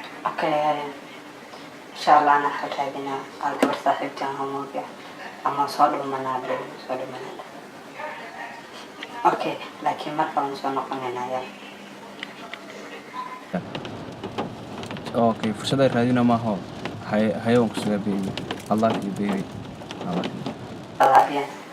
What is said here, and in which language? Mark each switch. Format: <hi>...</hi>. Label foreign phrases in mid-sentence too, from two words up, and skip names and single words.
<so>Okay,</so> <ar>إن شاء الله,</ar> <so>ana waxaan raadinaa, aan gabar saaxiibtay aan hamooga, ama soo dhumanaa, baby, soo dhumanaa. Okay, laakiin marka waan soo noqonaynaa, yaa. Okay, fursad ay raadina maaho. Hay-, hayo waan ku sugaa, baby.</so> <en>I love you, baby. I love you. I love you.</en>